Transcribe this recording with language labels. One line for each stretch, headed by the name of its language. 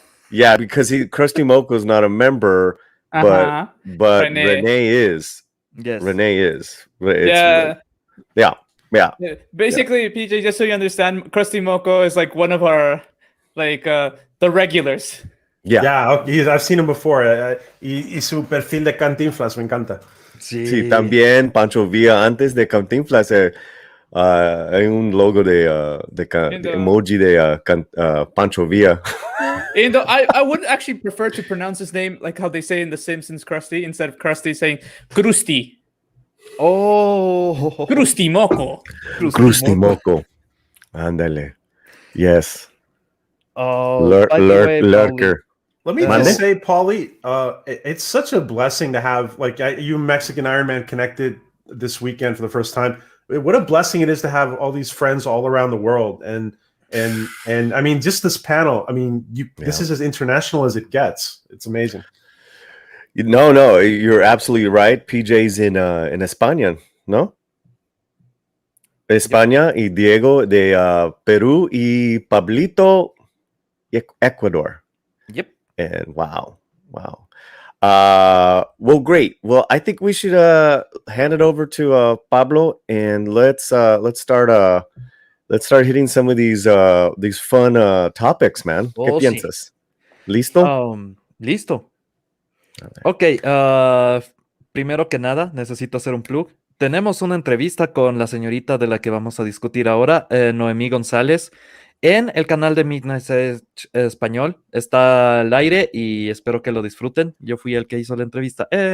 English: Yeah, because Krusty Moko is not a member, but Renee is. Yes. Renee is. Yeah. Basically, PJ, just so you understand, Krusty Moko is like one of our the regulars. Yeah. I've seen him before.
Spanish: Y su perfil de Cantinflas me encanta. Sí, también Pancho Villa antes de Cantinflas. Hay un logo de emoji de Pancho Villa.
English: And I would actually prefer to pronounce his name like how they say in The Simpsons, Krusty, instead of Krusty saying Krusty. Oh, Krusty Moko. Krusty Moko. Ándale. Yes. Oh, Lurker. Let me just say, Paulie, it's such a blessing to have you Mexican Iron Man connected this weekend for the first time. What a blessing it is to have all these friends all around the world, and I mean, just this panel. I mean, this is as international as it gets. It's amazing. No, you're absolutely right. PJ's in España, ¿no?
Spanish: España y Diego de Perú y Pablito Ecuador.
English: Yep. And wow. Well, great. Well, I think we should hand it over to Pablo, and let's start hitting some of these fun topics, man.
Spanish: ¿Qué piensas? ¿Listo? Listo. Ok, primero que nada, necesito hacer un plug. Tenemos una entrevista con la señorita de la que vamos a discutir ahora, Noemi González, en el canal de Midnight Español. Está al aire y espero que lo disfruten. Yo fui el que hizo la entrevista.